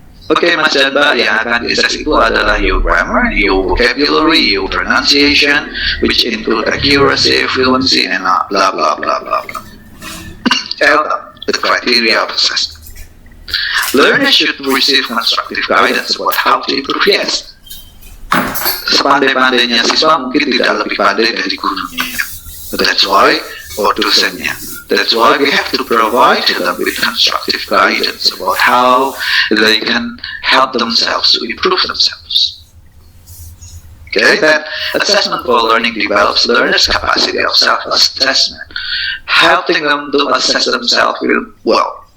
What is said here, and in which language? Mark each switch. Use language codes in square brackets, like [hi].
[id] Oke, Mas dan Mbak, yang akan diassess itu adalah [en] your grammar, your vocabulary, your pronunciation, which include accuracy, fluency, and blah blah blah blah blah. Tell them the criteria of assessment. Learners should receive constructive guidance about how to improve. [id] Yes, sepandai-pandainya siswa mungkin tidak lebih pandai dari gurunya. [en] That's why, or dosennya. That's why we have to provide them with constructive guidance about how they can help themselves to improve themselves. Okay, then assessment for learning develops learners' capacity of self-assessment, helping them to assess themselves well.